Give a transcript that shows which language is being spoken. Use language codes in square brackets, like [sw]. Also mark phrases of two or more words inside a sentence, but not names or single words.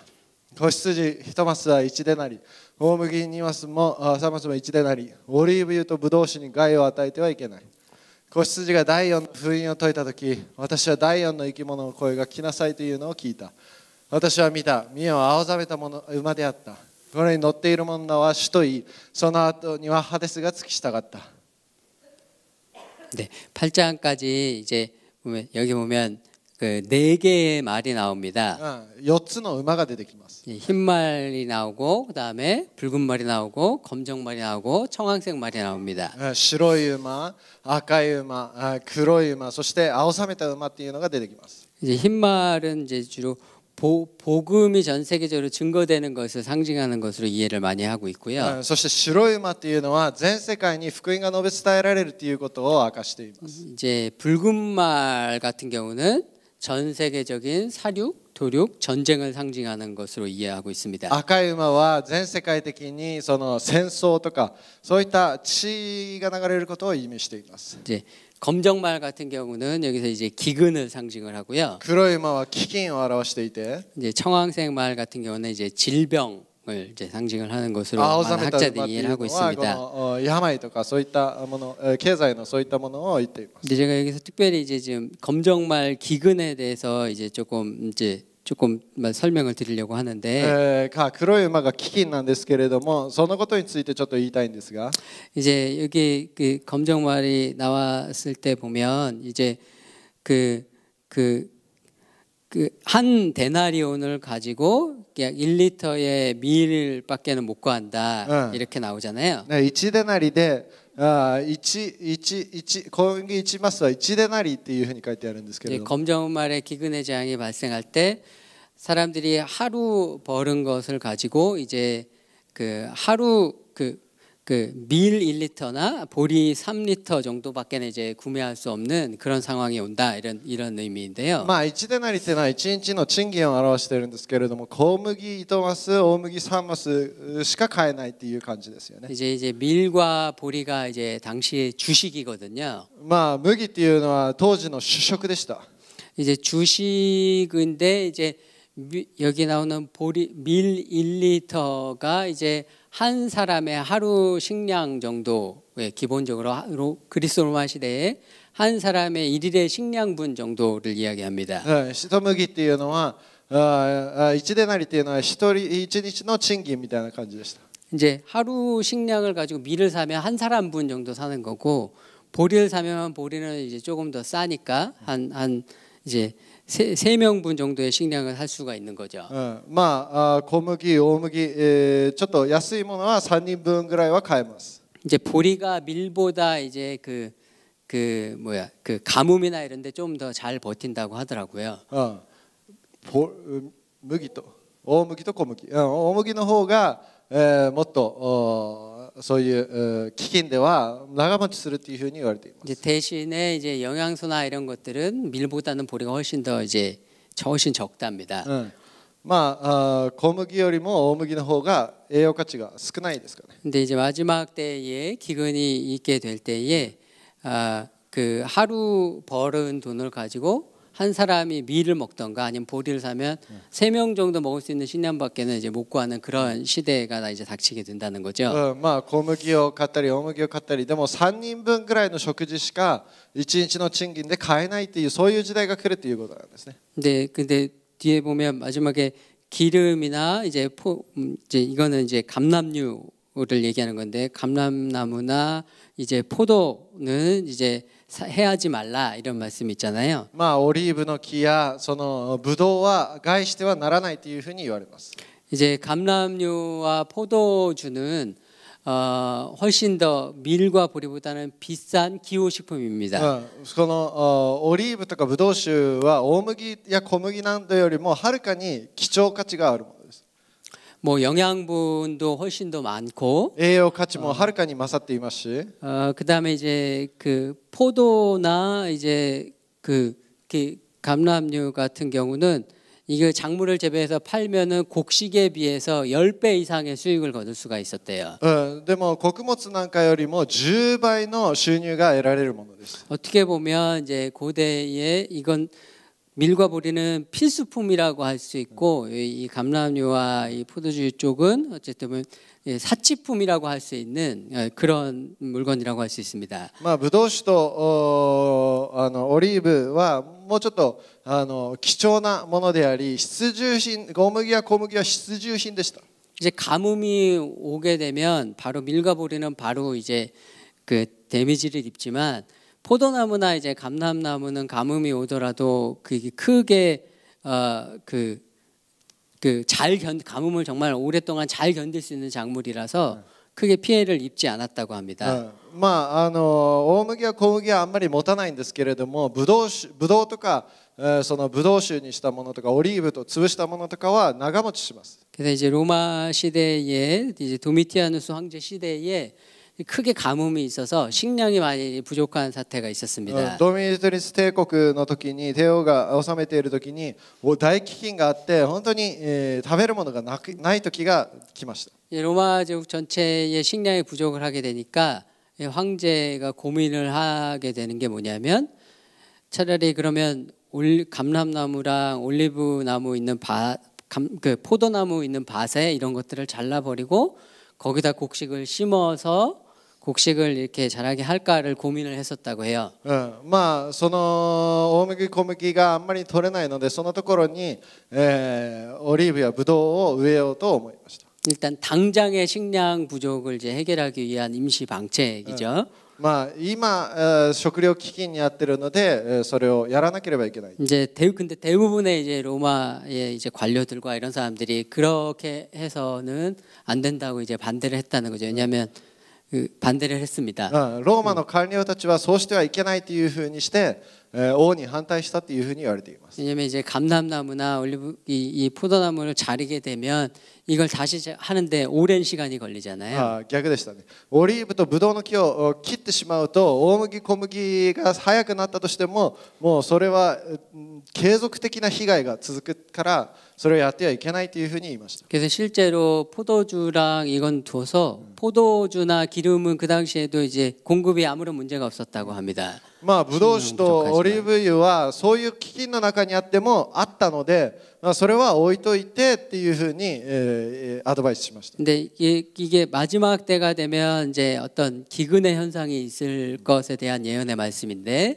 [ja] 子羊1マスは1デナリ、大麦2マスも3マスも1デナリ、オリーブ油とブドウ酒に害を与えてはいけない。子羊が第4の封印を解いたとき、私は第4の生き物の声が来なさいというのを聞いた。私は見た。見よ、青ざめた馬であった。これに乗っている者は主といい、その後にはハデスが付き従った。 [ko] 네, 8장까지 이제 보면 여기 보면 그 4개의 말이 나옵니다. [ja] 4 つの馬が出てきます。 [ko] 흰 말이 나오고 그다음에 붉은 말이 나오고 검정 말이 나오고 청황색 말이 나옵니다. [ja] 白い馬、赤い馬、黒い馬、そして青ざめた馬っていうのが出てきます。 [ko] 이제 흰 말은 이제 주로 복음이 전 세계적으로 증거되는 것을 상징하는 것으로 이해를 많이 하고 있고요. [ja] そして白い馬っていうのは全世界に福音が述べ伝えられるということを明かしています。 [ko] 이제 붉은 말 같은 경우는 전 세계적인 사륙, 도륙, 전쟁을 상징하는 것으로 이해하고 있습니다. [ja] 赤い馬は全世界的にその戦争とかそういった血が流れることを意味しています。 [ko] 이제 검정 말 같은 경우는 여기서 이제 기근을 상징을 하고요. [ja] 黒い馬は飢饉を表していて、 [ko] 이제 청황색 말 같은 경우는 이제 질병을 이제 상징을 하는 것으로 [ja] 青 [ko] 많은 [ja] ざめた馬って [ko] 학자들이 [ja] いう [ko] 이해를 [ja] の [ko] 하고 [ja] はこ [ko] 있습니다. [ja] の病とかそういったもの、経済のそういったものを言っています。 [ko] 근데 제가 여기서 특별히 이제 지금 검정 말 기근에 대해서 이제 조금 설명을 드리려고 하는데 [ja] 黒い馬が飢饉なんですけれども、そのことについてちょっと言いたいんですが、 [ko] 이제 여기 그 검정 말이 나왔을 때 보면 이제 한 데나리온을 가지고 약 1리터의 밀밖에는 못 구한다 이렇게 나오잖아요. [ja] 1 デナリで小麦1マスは1デナリっていうふうに書いてあるんですけれども、 [ko] 검정 말의 기근의 재앙이 발생할 때 사람들이 하루 벌은 것을 가지고 이제 하루 밀 1리터나 보리 3리터 정도밖에 이제 구매할 수 없는 그런 상황이 온다 이런 의미인데요. [ja] 1 デナリっていうのは1日の賃金を表しているんですけれども、小麦1マス、大麦3マスしか買えないっていう感じですよね。 [ko] 이제 밀과 보리가 이제 당시의 주식이거든요. [ja] 麦っていうのは当時の主食でした。 [ko] 이제 주식인데 이제 여기 나오는 밀 1리터가 이제 한 사람의 하루 식량 정도의 기본적으로 그리스 로마 시대에 한 사람의 일일의 식량분 정도를 이야기합니다. [ja] 一麦っていうのは一デナリっていうのは一日の賃金みたいな感じでした。 [ko] 이제 하루 식량을 가지고 밀을 사면 한 사람분 정도 사는 거고 보리를 사면 보리는 이제 조금 더 싸니까 한 이제 세 명분 정도의 식량을 살 수가 있는 거죠. [ja] まあ小麦、大麦、ちょっと安いものは3人分ぐらいは買えます。 [ko] 이제 보리가 밀보다 이제 그 가뭄이나 이런 데 좀 더 잘 버틴다고 하더라고요. [ja] 麦と大麦と小麦、大麦の方が、もっとそういう飢饉では長持ちするっていうふうに言われています。 [ko] 이제 대신에 이제 영양소나 이런 것들은 밀보다는 보리가 훨씬 더 이제 훨씬 적답니다. [ja] まあ小麦よりも大麦の方が栄養価値が少ないですかね。 [ko] 근데 이제 마지막 때에 기근이 있게 될 때에 그 하루 벌은 돈을 가지고 한 사람이 밀을 먹던가 아니면 보리를 사면 3명 정도 먹을 수 있는 식량밖에는 이제 못 구하는 그런 시대가 이제 닥치게 된다는 거죠. [ja] まあ小麦を買ったり大麦を買ったりでも3人分ぐらいの食事しか1日の賃金で買えないっていうそういう時代が来るっていうことなんですね。 [ko] 근데 뒤에 보면 마지막에 기름이나 이제 이제 이거는 이제 감람류를 얘기하는 건데 감람나무나 이제 포도는 이제 해하지 말라 이런 말씀 있잖아요. [ja] まあオリーブの木やそのブドウは害してはならないというふうに言われます。 [ko] 이제 감람류와 포도주는 훨씬 더 밀과 보리보다는 비싼 기호식품입니다. [ja] このオリーブとかブドウ酒は大麦や小麦などよりもはるかに貴重価値があるものです。 [ko] 뭐 영양분도 훨씬 더 많고 [ja] 栄養価値もはるかに勝っていますし、 [ko] 그다음에 이제 그 포도나 이제 그 감람류 같은 경우는 이게 작물을 재배해서 팔면은 곡식에 비해서 10배 이상의 수익을 거둘 수가 있었대요. [ja] でも穀物なんかよりも10倍の収入が得られるものです。 [ko] 어떻게 보면 이제 고대에 이건 밀과 보리는 필수품이라고 할 수 있고 이 감람류와 이 포도주 쪽은 어쨌든 사치품이라고 할 수 있는 그런 물건이라고 할 수 있습니다. [ja] まあブドウ酒とオリーブはもうちょっと貴重なものであり必需品、小麦や小麦は必需品でした。 [ko] 이제 가뭄이 오게 되면 바로 밀과 보리는 바로 이제 그 데미지를 입지만 포도나무나 이제 감람나무는 가뭄이 오더라도 그게 크게 가뭄을 정말 오랫동안 잘 견딜 수 있는 작물이라서 크게 피해를 입지 않았다고 합니다. [ja] まあ大麦や小麦はあんまり持たないんですけれども、ブドウとかそのブドウ酒にしたものとかオリーブと潰したものとかは長持ちします。 [ko] 그래서 이제 로마 시대에 이제 도미티아누스 황제 시대에 크게 가뭄이 있어서 식량이 많이 부족한 사태가 있었습니다. [ja] ドミトリス帝国の時に帝王が治めている時に大飢饉があって本当に食べるものがない時が来ました。 [ko] 로마 제국 전체의 식량이 부족을 하게 되니까 황제가 고민을 하게 되는 게 뭐냐면 차라리 그러면 감람나무랑 올리브나무 있는 그 포도나무 있는 밭에 이런 것들을 잘라버리고 거기다 곡식을 심어서 곡식을 이렇게 자라게 할까를 고민을 했었다고 해요. [ja] まあその大麦小麦があんまり取れないのでそのところにオリーブやブドウを植えようと思いました。 [ko] 일단 당장의 식량 부족을 이제 해결하기 위한 임시 방책이죠. [ja] まあ今食糧危機にあってるのでそれをやらなければいけない。 [ko] 이제 근데 대부분의 이제 로마의 이제 관료들과 이런 사람들이 그렇게 해서는 안 된다고 이제 반대를 했다는 거죠. 왜냐하면 반대를 했습니다. [ja] ローマの官僚たちはそうしてはいけないというふうにして王に反対したというふうに言われています。 [ko] 왜냐하면 이제 감람나무나 이 포도나무를 자르게 되면 이걸 다시 하는데 오랜 시간이 걸리잖아요. [ja] 逆でしたね。オリーブとブドウの木を切ってしまうと大麦小麦が早くなったとしてももうそれは継続的な被害が続くからそれをやってはいけないというふうに言いました。 [ko] 그래서 실제로 포도주랑 이건 둬서 포도주나 기름은 그 당시에도 이제 공급이 아무런 문제가 없었다고 합니다. [ja] まあブドウ酒とオリーブ油はそういう飢饉の中にあってもあったので、それは置いといてっていうふうにアドバイスしました。 [ko] 근데 이게 마지막 때가 되면 이제 어떤 기근의 현상이 있을 것에 대한 예언의 말씀인데,